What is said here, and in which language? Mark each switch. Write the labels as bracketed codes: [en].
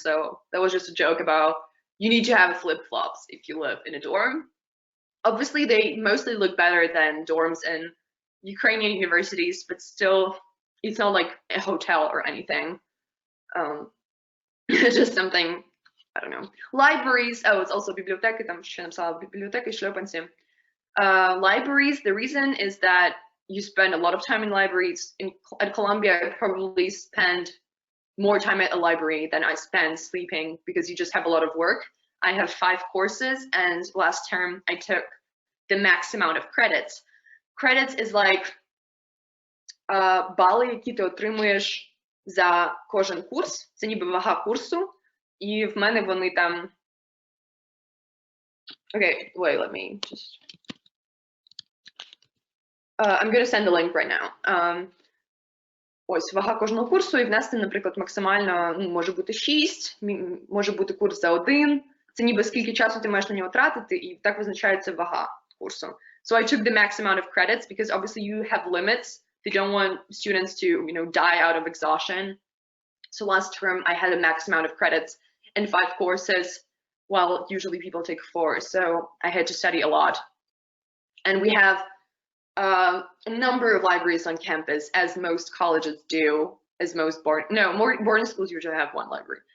[en] So that was just a joke about you need to have flip-flops if you live in a dorm. Obviously, they mostly look better than dorms in Ukrainian universities, but still, it's not like a hotel or anything. It's just something, I don't know. Libraries, oh, it's also [uk] бібліотеки, там ще написала бібліотеки, шльопанці. [en] Libraries, the reason is that you spend a lot of time in libraries. At Columbia, I probably spend more time at a library than I spend sleeping, because you just have a lot of work. I have 5 courses, and last term I took the max amount of credits. Credits is like [uk] бали, які ти отримуєш за кожен курс. Це ніби вага курсу. І в мене вони там... [en] Okay, wait, let me just... I'm going to send the link right now. [uk] Ось, вага кожного курсу, і внести, наприклад, максимально, може бути 6, може бути курс за 1. Це ніби скільки часу ти маєш на нього тратити, і так визначається вага курсу. [en] So I took the max amount of credits, because obviously you have limits. They don't want students to, you know, die out of exhaustion. So last term I had a max amount of credits and 5 courses, while usually people take 4. So I had to study a lot. And we have a number of libraries on campus, as most colleges do, as most boarding schools usually have 1 library.